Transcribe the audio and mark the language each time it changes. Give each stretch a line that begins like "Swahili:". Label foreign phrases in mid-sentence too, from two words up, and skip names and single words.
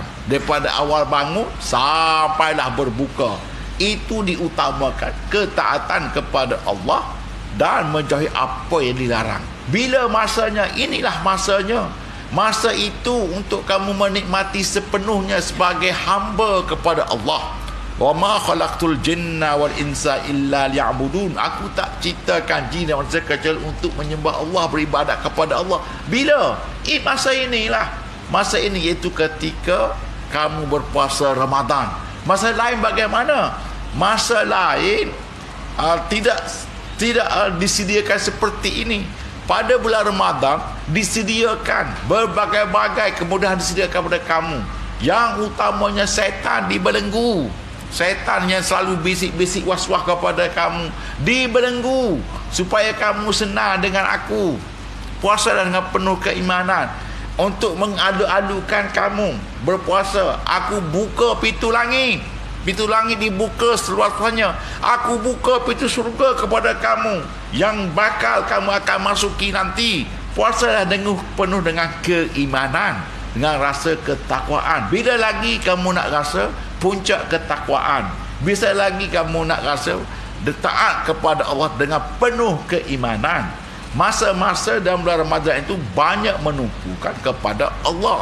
Malay: Daripada awal bangun sampailah berbuka, itu diutamakan ketaatan kepada Allah dan menjauhi apa yang dilarang. Bila masanya, inilah masanya. Masa itu untuk kamu menikmati sepenuhnya sebagai hamba kepada Allah.
Arabic: وما خلقت الجن والإنس إلا ليعبدون.
Malay: Aku tak ciptakan jin dan manusia kecuali untuk menyembah Allah, beribadat kepada Allah. Bila? Masa inilah. Masa ini, iaitu ketika kamu berpuasa Ramadan. Masa lain bagaimana? Masa lain tidak disediakan seperti ini. Pada bulan Ramadan disediakan berbagai-bagai kemudahan, disediakan kepada kamu. Yang utamanya setan dibelenggu. Setan yang selalu bisik-bisik was-was kepada kamu dibelenggu, supaya kamu senang dengan aku. Puasalah dengan penuh keimanan untuk mengadu-adukan kamu berpuasa. Aku buka pintu langit dibuka seluas-luasnya. Aku buka pintu surga kepada kamu, yang bakal kamu akan masuki nanti. Puasalah penuh dengan keimanan, dengan rasa ketakwaan. Bila lagi kamu nak rasa puncak ketakwaan? Bisa lagi kamu nak rasa taat kepada Allah dengan penuh keimanan? Masa-masa dalam bulan Ramadan itu banyak menumpukan kepada Allah.